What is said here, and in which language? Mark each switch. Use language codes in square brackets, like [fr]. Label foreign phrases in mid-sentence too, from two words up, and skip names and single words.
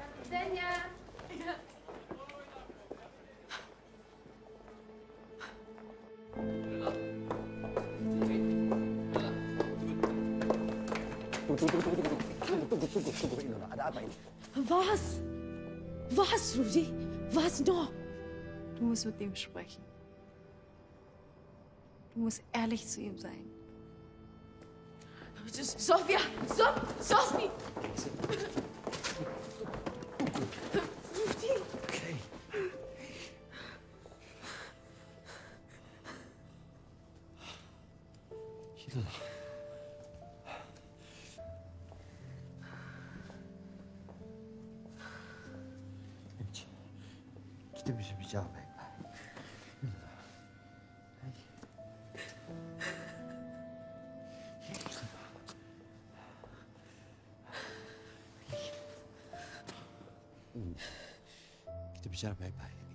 [id] Tunggu, Ilona. Ada apa ini? [de] Was? Was, Rudi? Was noch? Du musst mit ihm sprechen. Du musst ehrlich zu ihm sein. Sofia! Sophie! Rudi! Okay. Ilona. [id] Kita bisa bicara baik-baik. Kita bicara baik-baik.